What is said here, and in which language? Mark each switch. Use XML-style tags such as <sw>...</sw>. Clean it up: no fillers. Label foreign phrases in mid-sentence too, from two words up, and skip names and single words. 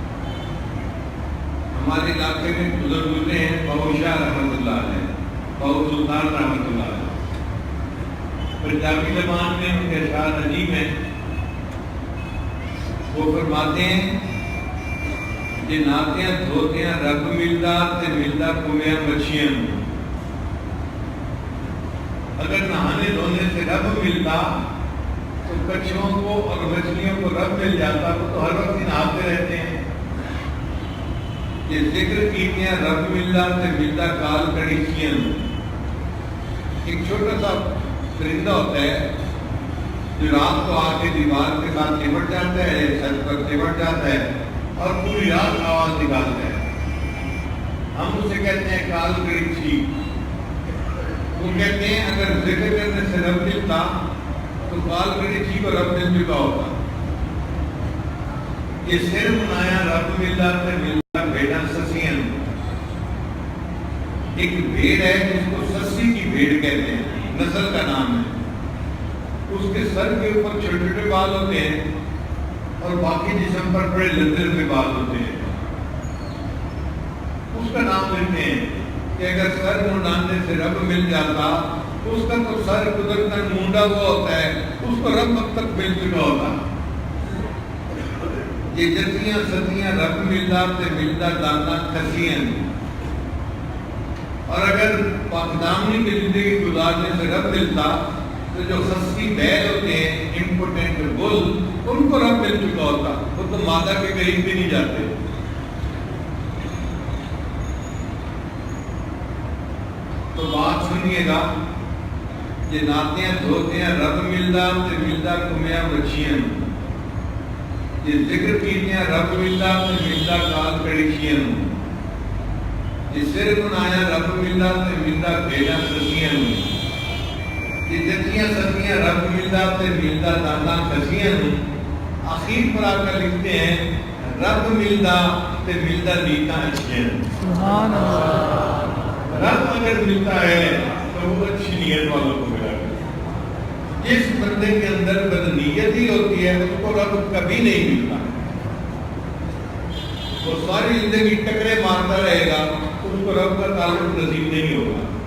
<ur>ہمارے علاقے میں بزرگ گزرے ہیں بہو شاہ</ur> <ar>رحمۃ اللہ علیہ،</ar> <ur>بہو سلطان</ur> <ar>رحمۃ اللہ علیہ.</ar> <ur>پنجابی زبان میں ان کے اشعار عجیب ہیں. وہ فرماتے ہیں</ur> <pa>جے ناتیاں دھوتیاں رب ملدا تے ملدا کمیاں مچھیاں.</pa> <ur>اگر نہانے دھونے سے رب ملتا تو کچھوں کو اور مچھلیوں کو رب مل جاتا. وہ تو ہر وقت ہی نہاتے رہتے ہیں.</ur> <pa>یہ ذکر کیتیاں رب ملدا تے ملدا کال کڑیچیاں.</pa> <ur>ایک چھوٹا سا پرندہ ہوتا ہے جو رات کو آ کے دیوار کے ساتھ چمٹ جاتا ہے, چھت پر چمٹ جاتا ہے اور پوری رات آواز نکالتا ہے. ہم اسے کہتے ہیں کال کڑیچی. وہ کہتے ہیں اگر ذکر کرنے سے رب ملتا تو کال کڑیچی کو رب مل چکا ہوتا.</ur> <pa>یہ سر منایا رب ملدا تے ملدا بھیڑاں سسیاں.</pa> <ur>ایک بھیڑ ہے جس کو سسی کی بھیڑ کہتے ہیں, نسل کا نام ہے. اس کے سر کے اوپر چھوٹے چھوٹے بال ہوتے ہیں اور باقی جسم پر بڑے لندر کے بال ہوتے ہیں. اس کا نام لیتے ہیں کہ اگر سر منڈانے سے رب مل جاتا, اس کا تو سر قدرتاً مونڈا ہوا ہوتا ہے, اس کو رب اب تک مل چکا ہوتا.</ur> <pa>یہ جتیاں ستیاں رب ملدا تے ملدا دانا کھسیاں.</pa> <ur>اور اگر پاکدامنی کی زندگی گزارنے سے رب ملتا تو جو خصی بیل ہوتے ہیں,</ur> <en>impotent bull,</en> <ur>ان کو رب مل چکا ہوتا. وہ تو مادہ کے قریب بھی نہیں جاتے. تو بات سنیے گا.</ur> <pa>یہ ناتیاں دھوتیاں رب ملدا تے ملدا کمیاں مچھیاں. یہ ذکر کیتیاں رب ملدا تے ملدا کال کڑیچیاں. یہ سر منایا رب ملدا تے ملدا بھیڑاں سسیاں. یہ جتیاں ستیاں رب ملدا تے ملدا دانا کھسیاں.</pa> <ur>آخر پر آ کر لکھتے ہیں</ur> <pa>رب ملدا تے ملدا نیتاں اچھیاں.</pa> <ar>سبحان اللہ.</ar> <ur>رب اگر ملتا ہے تو وہ اچھی نیت والوں کو ملا. جس بندے کے اندر بدنیت ہی ہوتی ہے اس کو رب کبھی نہیں ملتا. وہ ساری زندگی ٹکرے مارتا رہے گا, اس کو رب کا تعلق نصیب نہیں ہوگا.</ur>